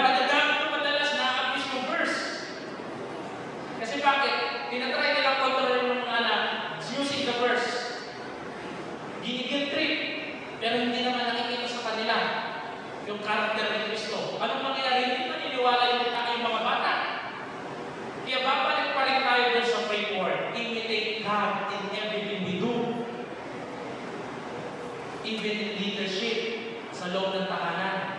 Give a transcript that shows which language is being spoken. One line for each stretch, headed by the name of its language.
Filipino: Nagagamit ko madalas na abuse yung verse. Kasi bakit? Tinatry nilang kontrol ng mga anak using the verse. Ginigil trip. Pero hindi naman nakikita sa kanila yung karakter ng Kristo. Anong mangyayari? Hindi maniniwala yung mga bata. Kaya babalik pa rin tayo doon sa framework.
English: Imitate God in everything we do. Even in leadership
Filipino: sa loob ng tahanan.